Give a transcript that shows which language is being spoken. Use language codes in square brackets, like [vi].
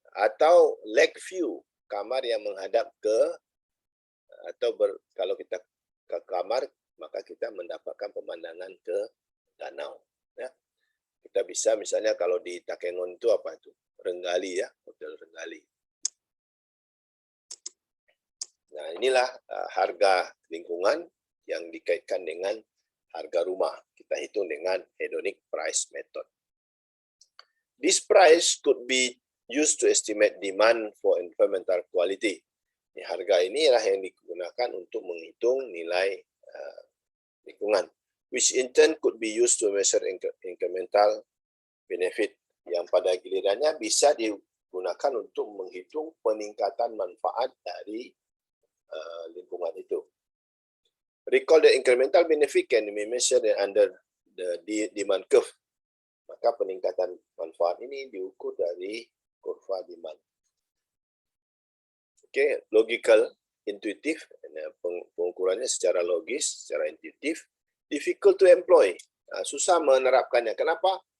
[id] Atau lake view, kamar yang menghadap ke, atau kalau kita ke kamar, maka kita mendapatkan pemandangan ke danau. Ya. Kita bisa misalnya kalau di Takengon itu apa itu? Renggali ya, Hotel Renggali. Nah, inilah harga lingkungan yang dikaitkan dengan harga rumah. Kita hitung dengan hedonic price method. [en] This price could be used to estimate demand for environmental quality. [id] Harga inilah yang digunakan untuk menghitung nilai lingkungan, [en] which in turn could be used to measure incremental benefit, [id] yang pada gilirannya bisa digunakan untuk menghitung peningkatan manfaat dari lingkungan itu. [en] Recall that incremental benefit can be measured under the demand curve. [id] Maka peningkatan manfaat ini diukur dari kurva demand. Oke, logical, intuitif, pengukurannya secara logis, secara intuitif. [en] Difficult to employ, [id] susah menerapkannya. Kenapa?